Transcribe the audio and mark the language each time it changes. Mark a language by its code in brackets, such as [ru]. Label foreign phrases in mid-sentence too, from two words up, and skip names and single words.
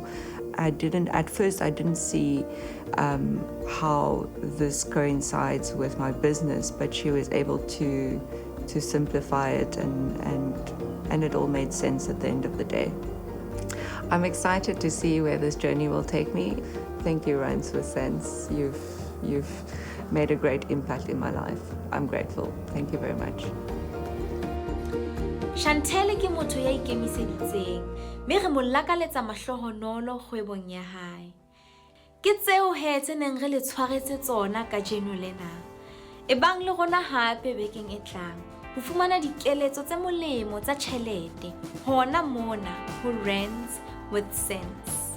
[en] At first I didn't see how this coincides with my business, but she was able to simplify it, and it all made sense at the end of the day. I'm excited to see where this journey will take me. Thank you, Rands with Sense. You've made a great impact in my life. I'm grateful. Thank you very much. [st] Chantel ke motho ya ikemiseditseng, mme re mo lakaletsa mahlohonolo kgwebong ya hae. Ke tseo he tse neng re le tshwaretse tsona ka jeno lena. Ebang le rona hape bekeng e tlang, ho fumana dikeletso tse molemo tsa tjhelete hona mona ho Rands with Sense.